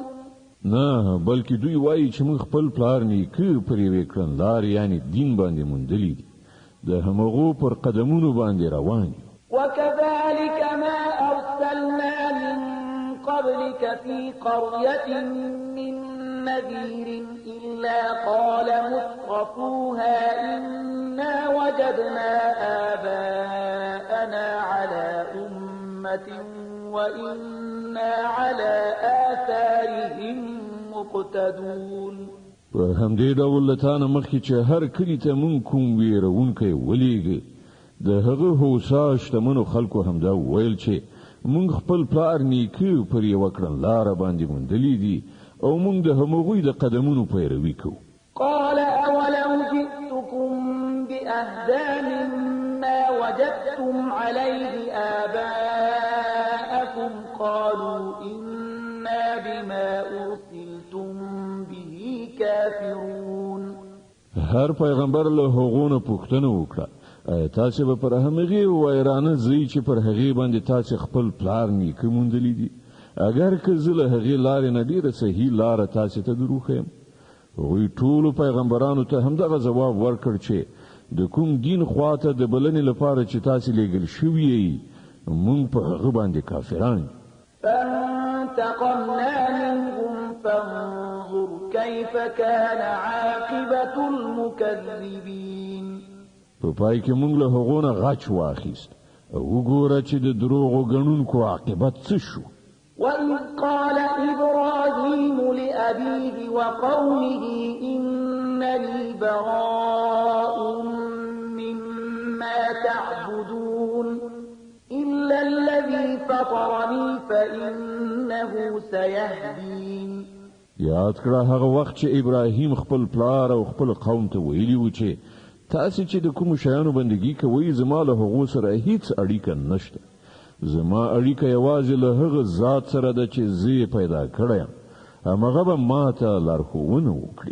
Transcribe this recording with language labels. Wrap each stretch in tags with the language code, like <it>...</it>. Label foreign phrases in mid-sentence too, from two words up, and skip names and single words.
<ps>نه بلکې دوی وایي چې موږ خپل پلار نیکه پر یوې کړنلارې یعنې دین باندې موندلی دي د همغو پر قدمونو باندې روان یو.</ps> <ar>وكذلك ما أرسلنا من قبلك في قرية من نذير إلا قال مترفوها إنا وجدنا آباءنا على أمة وإنا على آثارهم مقتدون.</ar> <ps>په په همدې ډول له تا نه مخکې چې هر کلي ته مونږ کوم ویرونکی ولیږه د هغه هوسا شتمنو خلکو همدا ویل چې مونږ خپل پلار نیکه پر یوه کړنلاره باندې موندلي دي او مونږ د هغوی د قدمونو پیروي کوو.</ps> <ar>قال أولو جئتكم بأهدى مما وجدتم عليه آباءكم قالوا إنا بما أرسلتم به كافرون.</ar> <ps>هر پیغمبر له هغونه پوښتنه وکړه تاسو به پر همغه وایرانه زی چې پر هغه باندې تاسو خپل پلار نیکه موندلی دي اگر که زله هغه لارې نه ډیره صحیح لار تاسو ته دروخم. وی ټول پیغمبرانو ته همدغه جواب ورکړ چې د کوم دین خواته د بلنې لپاره چې تاسو لېږل شوی مونږ په هغه باندې کافران.</ps> <ar>فانتقمنا منهم فانظر كيف كان عاقبة المكذبين.</ar> <ps>په پای کې مونږ له هغونه غچ واخیست او وګوره چې د دروغو غنونکو عاقبت څه شو.</ps> <ar>وإذ قال إبراهيم لأبيه وقومه إنني براء مما تعبدون إلا الذي فطرني فإنه سيهدين.</ar> <ps>یاد کړه هغه وخت چې ابراهیم خپل پلار او خپل قوم ته ویلي و چې تاسو چې د کوم شیانو بندګي کوئ زما له هغو سره هیڅ اړیکه نشته. زما اړیکه یوازې له هغه ذات سره ده چې زه پیدا کړی یم همغه به ما ته لارښوونه وکړي.</ps>